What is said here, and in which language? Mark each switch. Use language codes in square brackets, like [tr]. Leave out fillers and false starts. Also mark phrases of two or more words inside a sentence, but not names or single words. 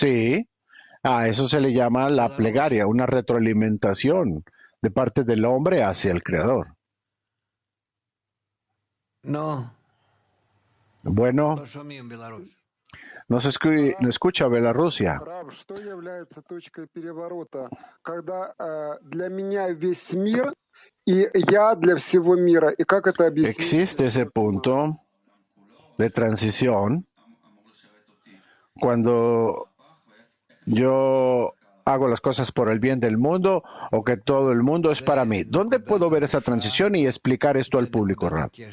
[es] A eso se le llama la plegaria, una retroalimentación de parte del hombre hacia el Creador. No. Bueno, no escucha Bielorrusia. [ru] Что является точкой переворота, когда для меня весь мир и я для всего мира, и как это объяснить? [es] Existe ese punto de transición cuando yo hago las cosas por el bien del mundo o que todo el mundo es para mí. ¿Dónde puedo ver esa transición y explicar esto al público, Rab?